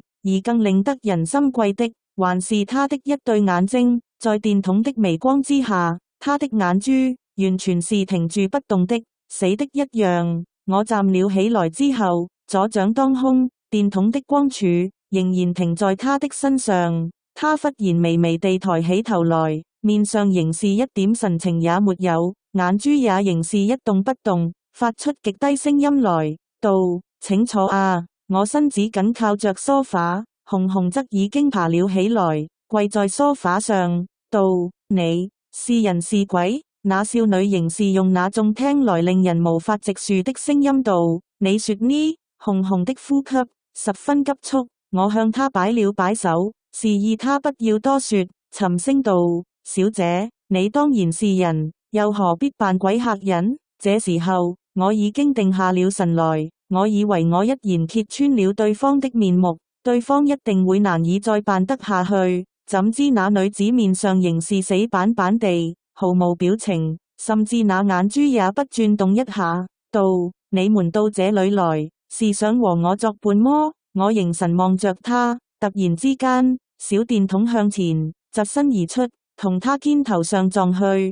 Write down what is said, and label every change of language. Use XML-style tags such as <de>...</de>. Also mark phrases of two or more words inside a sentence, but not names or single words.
<zh>而更令得人心悸的，還是他的一對眼睛，在電筒的微光之下，他的眼珠完全是停住不動的，死的一樣。我站了起來之後，左掌當空，電筒的光柱仍然停在他的身上。他忽然微微地抬起頭來，面上仍是一點神情也沒有，眼珠也仍是一動不動，發出極低聲音來，道：請坐啊。我身子緊靠着梳化，紅紅則已經爬了起來，跪在梳化上，道：你是人是鬼？那少女仍是用那種聽來令人無法直述的聲音道：你說呢？紅紅的呼吸十分急促，我向她擺了擺手，示意她不要多說，沉聲道：小姐，你當然是人，又何必扮鬼嚇人？這時候我已經定下了神來，我以為我一言揭穿了對方的面目，對方一定會難以再扮得下去。怎知那女子面上仍是死板板地，毫無表情，甚至那眼珠也不轉動一下，道：你們到這裏來，是想和我作伴麼？我凝神望着他，突然之間，小電筒向前疾身而出，同他肩頭上撞去。</zh>